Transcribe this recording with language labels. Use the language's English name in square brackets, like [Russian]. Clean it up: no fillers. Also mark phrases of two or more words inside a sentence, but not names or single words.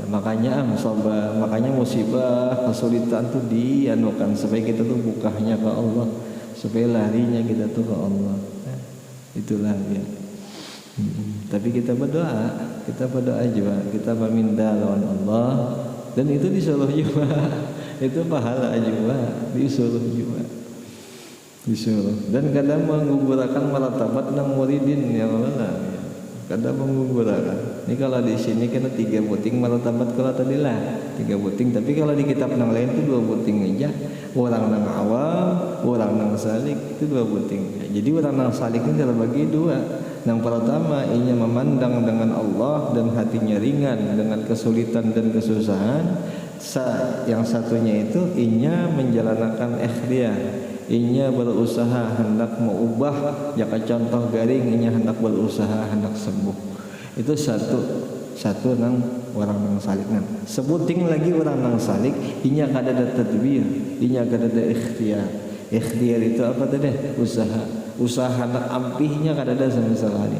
[Banjar] Makanya sabar, makanya musibah, kesulitan tuh dianukan supaya kita tuh bukanya ke Allah, supaya larinya kita tuh ke Allah. [Indonesian] Itulah dia. [Banjar] Tapi kita berdoa juga, kita meminta lawan Allah dan itu disuruh juga. [Indonesian] Itu pahala juga, disuruh juga. [Banjar] Disuruh. Dan kadang menggugurkan martabat nang muridin [Arabic] يا الله. [Indonesian] Kadang menggugurkan. [Banjar] Ini kalau di sini kena 3 buting martabat kalau tadi lah 3 buting. Tapi kalau di kitab nang lain itu 2 buting aja. Orang nang awam, orang nang salik itu 2 buting. Jadi orang nang salik ini terbagi 2. [Indonesian] Yang pertama ianya memandang dengan Allah dan hatinya ringan dengan kesulitan dan kesusahan. Yang satunya itu ianya menjalankan ikhtiar. [Banjar] Inya berusaha hendak mengubah, jika contoh garing inya hendak berusaha hendak sembuh. Itu satu nang orang nang salik nang. Sebuting lagi orang nang salik inya kada ada tadbir, inya kada ada ikhtiar. [Indonesian] Ikhtiar itu apa tadi? [Banjar] Usaha hendak ampihnya kada ada sama sekali.